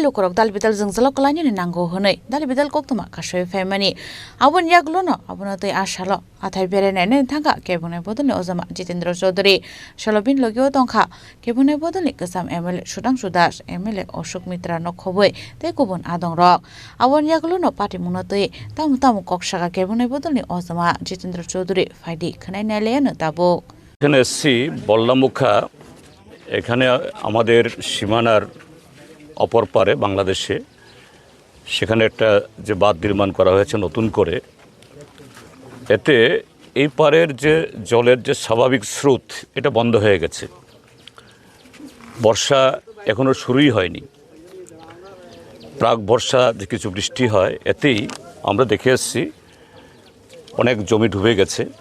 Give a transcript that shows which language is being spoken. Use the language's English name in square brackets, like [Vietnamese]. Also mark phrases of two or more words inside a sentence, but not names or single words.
[Kok Borok] lukurok dalbital jungjalok ni nango honai dalbital koktoma kasoi faimani abun yaglono abunatoi ashalo athai berenaine thanga kebunai podulni ozama Jitendra Chaudhary Shalobin logio tongkha kebunai podulni kasam MLA Sudhangshu Das MLA Ashok Mitra no khoboi tei kubun adongrok abun yaglono party munatoi tamu kokshaka kebunai podulni ozama Jitendra Chaudhary faidi khanai naleyano tabuk [Bangla] এখানে এসছি বল্লামুখা এখানে আমাদের সীমানার অপর পারে বাংলাদেশে সেখানে একটা যে বাঁধ নির্মাণ করা হয়েছে নতুন করে এতে এই পারের যে জলের যে স্বাভাবিক স্রোত এটা বন্ধ হয়ে গেছে বর্ষা এখনো শুরুই হয়নি প্রাক বর্ষা যে কিছু বৃষ্টি হয় এতেই আমরা দেখে এসেছি অনেক জমি ডুবে গেছে